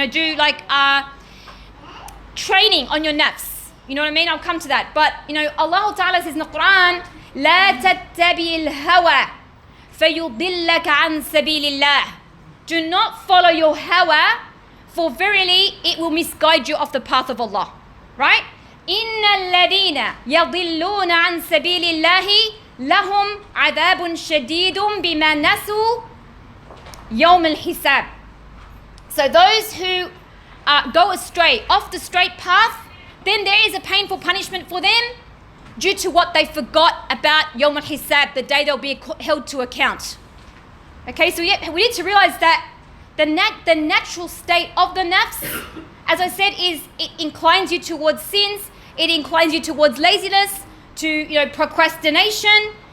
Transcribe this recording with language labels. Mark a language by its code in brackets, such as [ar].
[en] Do like training on your nafs. You know what I mean? I'll come to that. But, Allah Ta'ala says in the Quran, [ar] لا تتبع الهوى فيضلك عن سبيل الله. [en] Do not follow your hawa, for verily it will misguide you off the path of Allah. Right? [ar] إن الذين يضلون عن سبيل الله لهم عذاب شديد بما نسوا يوم الحساب. [en] So those who go astray off the straight path, then there is a painful punishment for them due to what they forgot about Yawm al-Hisab, the day they'll be held to account. Okay, so we need to realize that the natural state of the nafs, as I said, is it inclines you towards sins, it inclines you towards laziness, to procrastination.